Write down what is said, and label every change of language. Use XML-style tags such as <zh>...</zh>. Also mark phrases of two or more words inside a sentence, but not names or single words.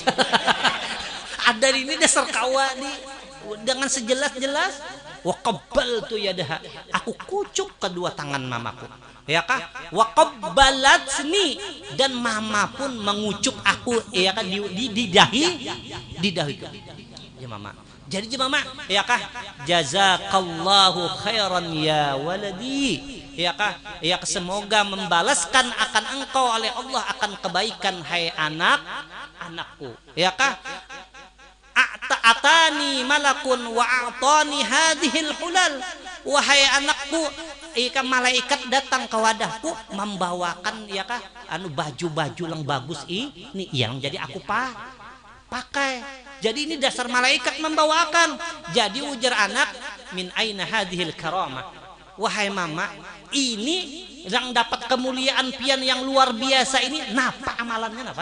<bjn>Ada ini dasar kawa nih dengan sejelas-jelas.</bjn> <ar>وقبلت يدها,</ar> <bjn>aku kucuk kedua tangan mamaku. Ya kah?</bjn> <ar>وقبلتني,</ar> <bjn>dan mama pun mengucuk aku ya kan di dahi ya mama. Jadi mama ya kah?</bjn> <ar>جزاك الله خيرا يا ولدي.</ar> <bjn>Ya kah? Ya semoga membalaskan akan engkau oleh Allah akan kebaikan hai anakku. Ya kah?</bjn> <ar>أتاني ملك وأعطاني هذه الحلل,</ar> <bjn>wahai anakku, ika malaikat datang ke wadahku membawakan ya kah baju-baju yang bagus ini yang jadi aku pakai. Jadi ini dasar malaikat membawakan. Jadi ujar anak,</bjn> <ar>من أين هذه الكرامة,</ar> <bjn>wahai mama, ini yang dapat kemuliaan pian yang luar biasa ini napa amalannya napa?</bjn>